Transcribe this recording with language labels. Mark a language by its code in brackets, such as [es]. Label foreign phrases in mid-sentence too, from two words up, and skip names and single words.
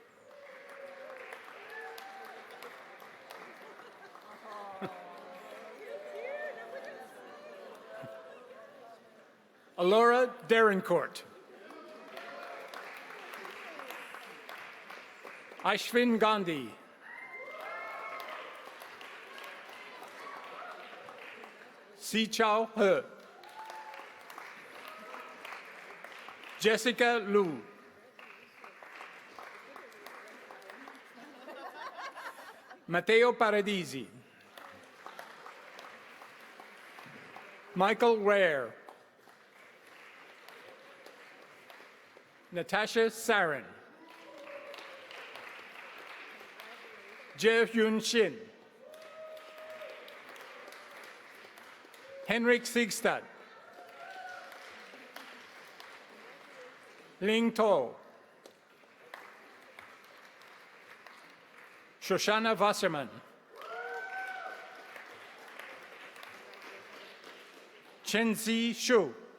[en] Alora Derencourt. Ashvin Gandhi. Si Chao He. Jessica Liu. Matteo Paradisi. Michael Ware. Natasha Sarin. Jie Yun Shin. Henrik Sigstad. Ling To. Shoshana Wasserman. Chenzi Shu.